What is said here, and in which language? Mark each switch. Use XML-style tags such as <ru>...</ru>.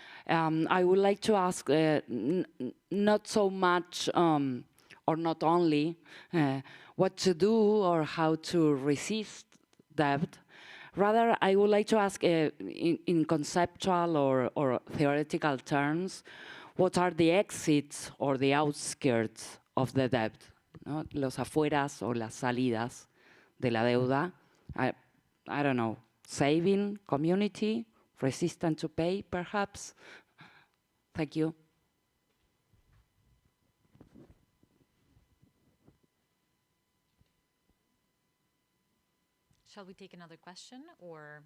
<en>I would like to ask not so much or not only what to do or how to resist debt. Rather, I would like to ask in conceptual or theoretical terms, what are the exits or the outskirts of the debt?</en> <es>¿No? Los afueras o las salidas de la deuda.</es> <en>I don't know, saving, community, resistant to pay, perhaps? Thank you. Shall we take another question, or?</en>